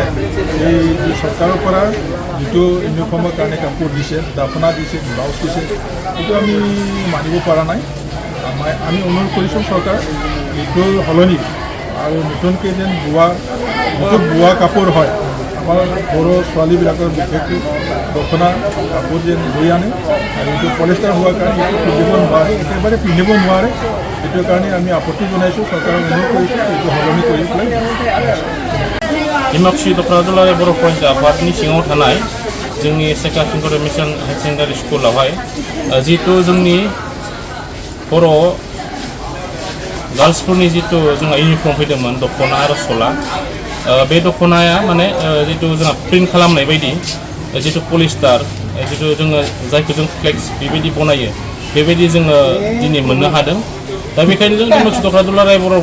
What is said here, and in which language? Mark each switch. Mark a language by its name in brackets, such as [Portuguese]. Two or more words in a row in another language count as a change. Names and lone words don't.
[Assamese] এই চৰকাৰৰ পৰা যিটো ইউনিফৰ্মৰ কাৰণে কাপোৰ দিছে দাফনা দিছে ব্লাউজ দিছে সেইটো আমি মানিব পৰা নাই আমি অনুৰোধ কৰিছোঁ চৰকাৰ এইটো সলনি আৰু নতুনকৈ যেন বোৱা কাপোৰ হয় আমাৰ বৰ ছোৱালীবিলাকৰ বিশেষকৈ দখনা কাপোৰ যেন লৈ আনে আৰু এইটো পলিষ্টাৰ হোৱাৰ কাৰণে এইটো পিন্ধিব নোৱাৰে একেবাৰে পিন্ধিব নোৱাৰে সেইটো কাৰণে আমি আপত্তি জনাইছোঁ চৰকাৰক অনুৰোধ কৰিছোঁ এইটো সলনি কৰি পেলাই [Bodo] ডিমাকুসি दखना दुलाराय बर' फरायसा आफादनि सिङाव थानाय जोंनि सेक्टर संगठन मिशन हायर सेकेंडारि स्कुलावहाय जिहेतु जोंनि बर' गार्ल्सफोरनि जितु जोंहा इउनिफर्म फैदोंमोन दखना आरो सला बे दखनाया माने जितु जोंहा प्रिन्ट खालामनाय बायदि जितु पलिस्टार जितु जोङो जायखौ जों फ्लेक्स बेबायदि बनायो बेबायदि जोङो दिनै मोननो हादों दा बेखायनो जों डिमाकुसि दखना दुलाराय बर'